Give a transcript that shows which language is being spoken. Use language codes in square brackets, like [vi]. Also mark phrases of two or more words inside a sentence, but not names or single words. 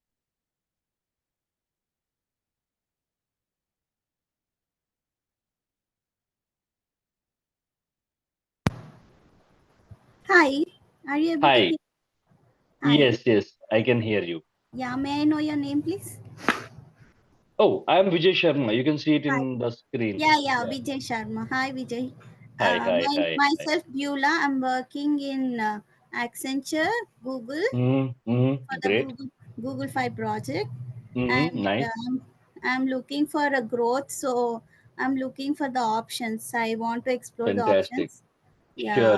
[en] Hi, are you able to Hi. hear? Hi. Yes, yes, I can hear you. Yeah, may I know your name, please? Oh, I'm Vijay Sharma. You can see it Hi. in the screen. Yeah, Yeah. Vijay Sharma. Hi, Vijay. Hi, hi, hi, hi. Myself, Beulah. I'm working in Accenture, Google, for the Great. Google 5 project, and Nice. I'm looking for a growth. So I'm looking for the options. I want to explore the Fantastic. options. Sure,